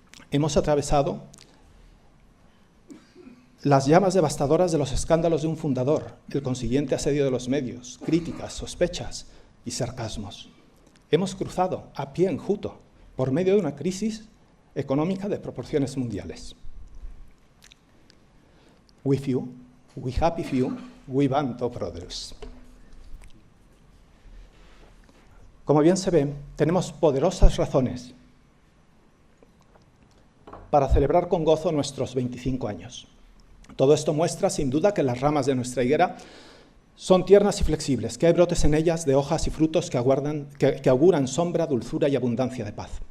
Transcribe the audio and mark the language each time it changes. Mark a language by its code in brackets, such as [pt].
[es] Hemos atravesado las llamas devastadoras de los escándalos de un fundador, el consiguiente asedio de los medios, críticas, sospechas y sarcasmos. Hemos cruzado a pie enjuto por medio de una crisis económica de proporciones mundiales. [en] We few, we happy few, we band of brothers. [es] Como bien se ve, tenemos poderosas razones para celebrar con gozo nuestros 25 años. Todo esto muestra, sin duda, que las ramas de nuestra higuera son tiernas y flexibles, que hay brotes en ellas de hojas y frutos que auguran sombra, dulzura y abundancia de paz.